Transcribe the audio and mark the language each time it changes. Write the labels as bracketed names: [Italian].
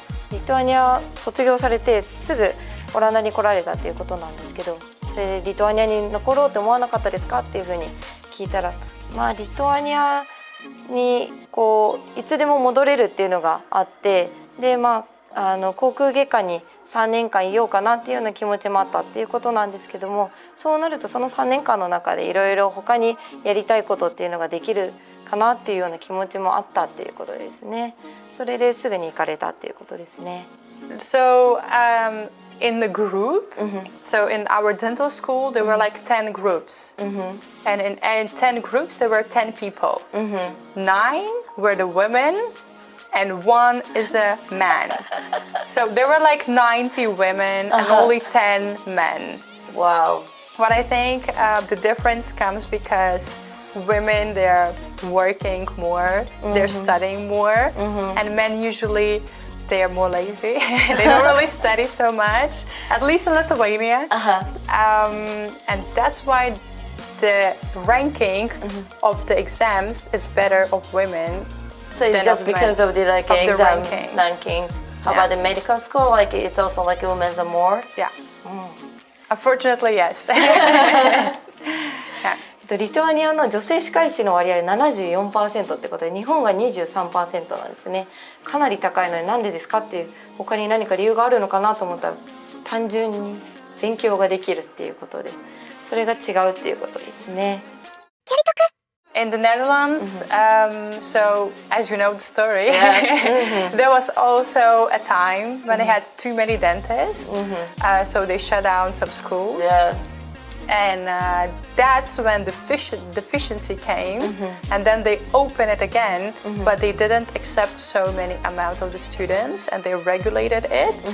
[Japanese] リトアニア卒業されてすぐオランダに来られたっていうことなんですけど、それでリトアニアに残ろうと思わなかったですかっていうふうに聞いたら、リトアニアにこういつでも戻れるっていうのがあって、で口腔外科に3年間いようかなっていうような気持ちもあったっていうことなんですけども、そうなるとその3年間の中でいろいろ他にやりたいことっていうのができるかなっていうような気持ちもあったっていうことですね。それですぐに行かれたっていうことですね。 [English] So, in the group, so in our dental school, there were like 10 groups. And in 10 groups, there were 10 people. 9 were the women, and one is a man. So there were like 90 women and only 10 men. Wow. What I think the difference comes because women, they're working more, they're studying more, and men usually they are more lazy. They don't really study so much, at least in Lithuania. And that's why the ranking of the exams is better of women. So it's just because of the like of the exam ranking. rankings. How about the medical school? Like it's also like women are more. Yeah. Unfortunately, yes. [Japanese] リトアニアの女性歯科医師の割合74%ってことで日本が23%なんですね。かなり高いのになんでですかっていう他に何か理由があるのかなと思ったら単純に勉強ができるっていうことでそれが違うっていうことですね。 [English] In the Netherlands, so as you know the story, there was also a time when they had too many dentists, so they shut down some schools. And that's when the deficiency came, and then they opened it again, but they didn't accept so many amount of the students, and they regulated it.